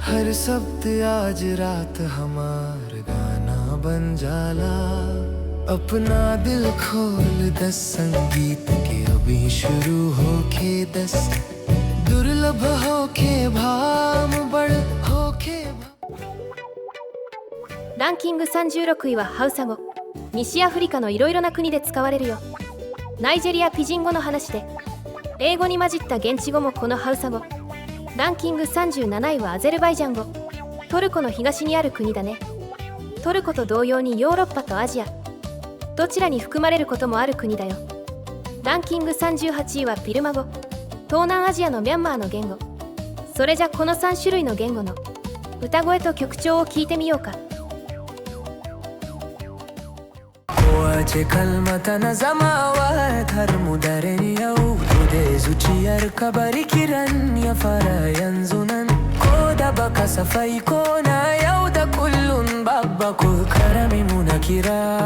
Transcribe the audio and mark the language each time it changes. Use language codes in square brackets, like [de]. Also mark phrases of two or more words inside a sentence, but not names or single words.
[bho] हर शब्द आज रात हमार गाना बन जाला अपना दिल खोल दस संगीत के अभी शुरू होके दस दुर्लभ होके भाम बड़ होके [ja] ランキング36位はハウサ語。西アフリカのいろいろな国で使われるよ。ナイジェリアピジン語の話で、英語に混じった現地語もこのハウサ語。ランキング37位はアゼルバイジャン語。トルコの東にある国だね。トルコと同様にヨーロッパとアジア、どちらに含まれることもある国だよ。ランキング38位はビルマ語。東南アジアのミャンマーの言語。それじゃこの3種類の言語の歌声と曲調を聞いてみようか。 [ha] Kowace kalma tana zama watar mu daren yau Kude zuciyar ka bari kiran ya fara yanzu nan Ko da baka safai ko na yau da kullun babba ko karami muna kira